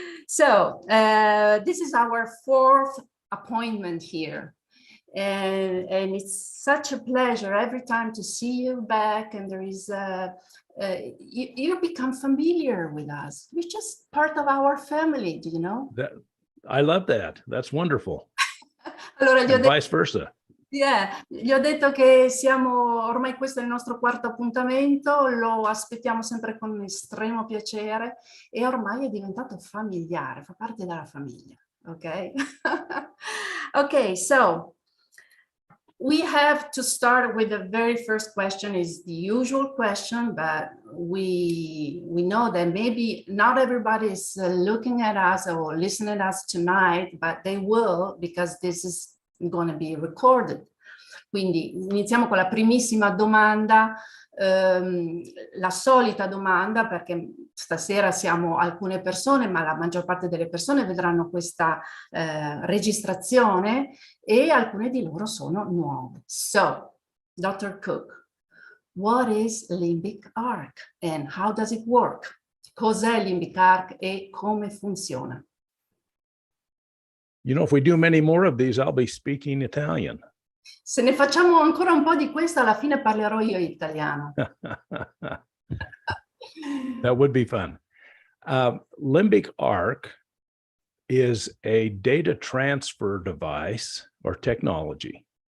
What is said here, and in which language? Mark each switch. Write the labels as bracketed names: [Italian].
[English] So this is our fourth appointment here. And it's such a pleasure every time to see you back, and there is you become familiar with us. You're just part of our family, do you know? I love that. That's wonderful. [Italian] Allora, [English] and vice versa. [Italian] Yeah, gli ho detto che siamo, ormai questo è il nostro quarto appuntamento, lo aspettiamo sempre con estremo piacere e ormai è diventato familiare, fa parte della famiglia, ok? [English] Ok, so we have to start with the very first question. Is the usual question, but we know that maybe not everybody is looking at us or listening at us tonight, but they will, because this is going to be recorded. [Italian] Quindi iniziamo con la primissima domanda, la solita domanda, perché stasera siamo alcune persone, ma la maggior parte delle persone vedranno questa registrazione e alcune di loro sono nuove. [English] So, Dr. Cook, what is LimbicArc and how does it work? [Italian] Cos'è LimbicArc e come funziona? [English] You know, if we do many more of these, I'll be speaking Italian. [Italian] Se ne facciamo ancora un po' di questo, alla fine parlerò io italiano. [English] That would be fun. LimbicArc is a data transfer device or technology.